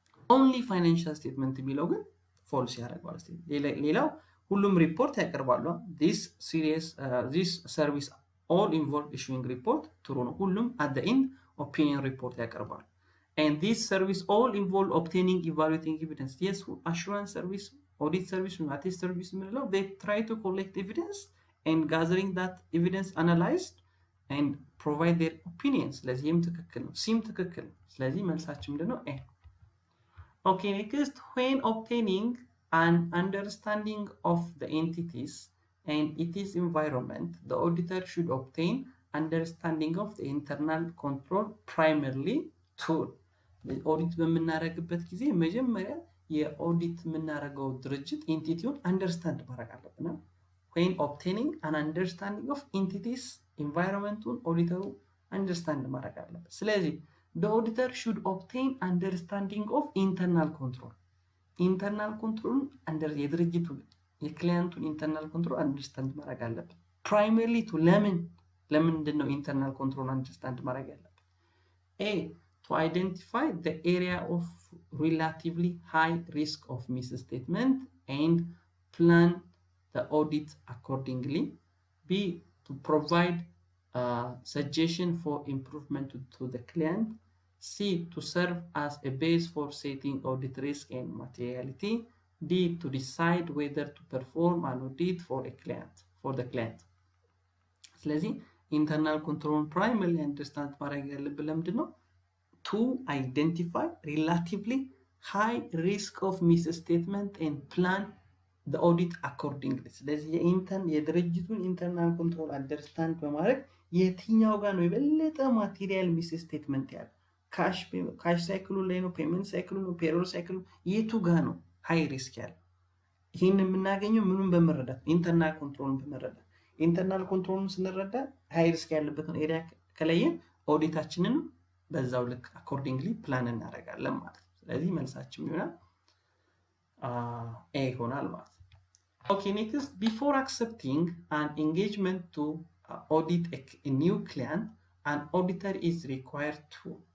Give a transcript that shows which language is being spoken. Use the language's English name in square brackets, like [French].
[English] only financial statement የሚለው ግን ፎልስ ያደርገዋል። [Amharic] ሌላው ሁሉም ሪፖርት ያቀርባሉ። [English] this service all involve issuing report ትሩ ነው። ሁሉም at the end opinion report ያቀርባሉ። and this service all involve obtaining evaluating evidence. yes, assurance service, audit service, attest service ምንለው they try to collect evidence and gathering that evidence analyzed and provide their opinions. [Amharic] ስለዚህም ትክክል ነው። ሲም ትክክል ነው። ስለዚህ መልሳችን ምንድነው? [English] ኤ። okay, next, when obtaining an understanding of the entities and its environment, the auditor should obtain understanding of the internal control primarily to [Amharic] ኦዲት በምናደርግበት ጊዜ መጀመሪያ የኦዲት የምናደርገው ድርጅት ኤንቲቲውን አንደርስታንድ ማድረግ አለብን። when obtaining an understanding of entities environmentን ኦዲተሩ አንደርስታንድ ማድረግ አለበት። ስለዚህ [English] the auditor should obtain understanding of internal control. [Amharic] ኢንተርናል ኮንትሮል የድርጅቱ የክሊያንቱን ኢንተርናል ኮንትሮል አንደርስታንድ ማድረግ አለበት። ፕራይመሪሊ ቱ ለምንድን ነው ኢንተርናል ኮንትሮል አንደርስታንድ ማድረግ ያለበት? [English] ኤ to identify the area of relatively high risk of misstatement and plan the audit accordingly. B to provide suggestion for improvement to the client. C to serve as a base for setting audit risk and materiality. D to decide whether to perform an audit for the client. [Amharic] ስለዚህ ኢንተርናል ኮንትሮል ፕራይመሪ አንደርስታንድ ማድረግ ያለብን ለምንድን ነው? [English] to identify relatively high risk of misstatement and plan the audit accordingly. [Amharic] ስለዚህ የድርጅቱን ኢንተርናል ኮንትሮል አንደርስታንድ በማድረግ የትኛው ጋር ነው የበለጠ ማቴሪያል ሚስስቴትመንት ያለ ካሽ ሳይክሉ ላይ ነው፣ ፔመንት ሳይክሉ ነው፣ ፔሮል ሳይክሉ የቱ ጋር ነው ሃይ ሪስክ ያለ? ይህን የምናገኘው ምኑን በመረዳት? ኢንተርናል ኮንትሮልን በመረዳት። ኢንተርናል ኮንትሮልን ስንረዳ ሃይ ሪስክ ያለበትን ኤሪያ ከለየን ኦዲታችንን በዛው ልክ አኮርዲንግሊ ፕላን እናደርጋለን ማለት ነው። ስለዚህ መልሳችን ይሆናል ኤ ይሆናል ማለት ነው። [English] Okay, next, before accepting an engagement to audit a new client, an auditor is required to.